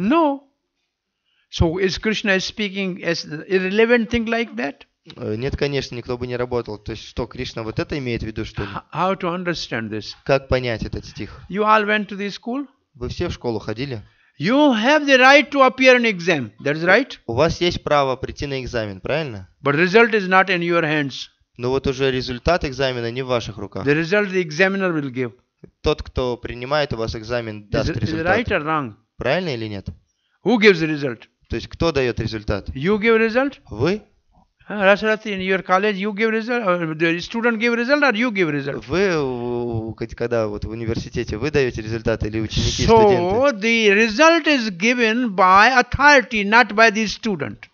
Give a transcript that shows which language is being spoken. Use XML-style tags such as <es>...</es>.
<en>No. So is Krishna speaking as irrelevant thing like that?</en> <ru>Нет, конечно, никто бы не работал. То есть что, Кришна вот это имеет в виду, что ли?</ru> <en>How to understand this?</en> <ru>Как понять этот стих?</ru> <en>You all went to the school?</en> <ru>Вы все в школу ходили?</ru> <en>You have the right to appear in exam. That's right?</en> <ru>У вас есть право прийти на экзамен, правильно?</ru> <en>But result is not in your hands.</en> <ru>Но вот уже результат экзамена не в ваших руках.</ru> <en>The result the examiner will give.</en> <ru>Тот, кто принимает у вас экзамен, даст результат.</ru> <en>Is it right or wrong?</en> <ru>Правильно или нет?</ru> <en>Who gives the result?</en> <ru>То есть кто дает результат?</ru> <en>You give result?</en> <ru>Вы?</ru> <en>Rasarati, in your college you give result, or the student give result, or you give result?</en> <ru>Вы, когда вот в университете, вы даете результат или ученики,</ru> <en>So</en> <ru>студенты?</ru> <en>the result is given by authority, not by the student.</en>